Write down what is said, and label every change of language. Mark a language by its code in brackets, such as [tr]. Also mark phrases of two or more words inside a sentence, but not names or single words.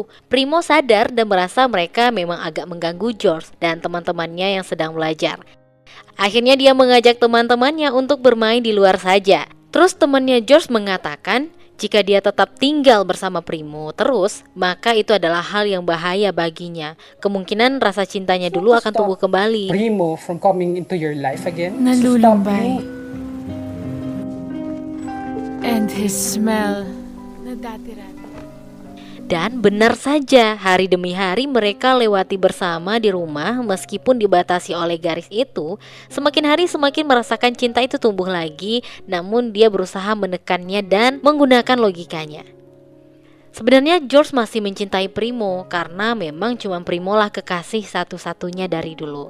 [id] Primo sadar dan merasa mereka memang agak mengganggu George dan teman-temannya yang sedang belajar. Akhirnya dia mengajak teman-temannya untuk bermain di luar saja. Terus temannya George mengatakan, jika dia tetap tinggal bersama Primo terus, maka itu adalah hal yang bahaya baginya. Kemungkinan rasa cintanya dulu akan tumbuh kembali. [en] Primo from coming into your life again. [tl] Nalulumbay. [en] And his smell [tl] na dati-rati. [id] Dan benar saja, hari demi hari mereka lewati bersama di rumah meskipun dibatasi oleh garis itu. Semakin hari semakin merasakan cinta itu tumbuh lagi, namun dia berusaha menekannya dan menggunakan logikanya. Sebenarnya George masih mencintai Primo karena memang cuma Primo lah kekasih satu-satunya dari dulu.